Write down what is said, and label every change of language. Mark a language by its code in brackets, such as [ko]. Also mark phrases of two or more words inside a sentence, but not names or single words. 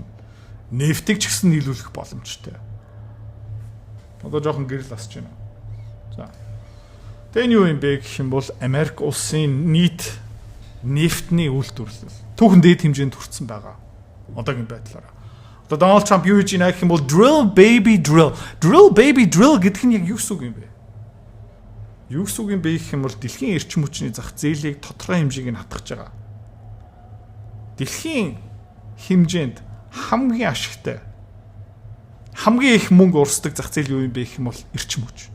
[mn] Нефтийг ч гэсэн нийлүүлэх боломжтой. Одоо жоохон гэрэл асч байна. За. Тэн юу юм бэ гэх юм бол Америк улсын нийт нефтний үйлдвэрлэл түүхэн дээд хэмжээнд хүрсэн байгаа. Одоогийн байдлаараа. Одоо Дональд Трамп юу гэж нэх юм бол [en] drill baby drill. Drill baby drill [mn] гэдэг нь яг юу гэсэн үг юм бэ? Юу гэсэн үг юм бэ гэх юм бол дэлхийн эрчим хүчний зах зээлийг тодорхой хэмжээг нь хатгах байгаа. Дэлхийн хэмжээнд хамгийн ашигтай хамгийн их мөнгө урсдаг зах зээл юу юм бэ гэх юм бол эрчим хүч.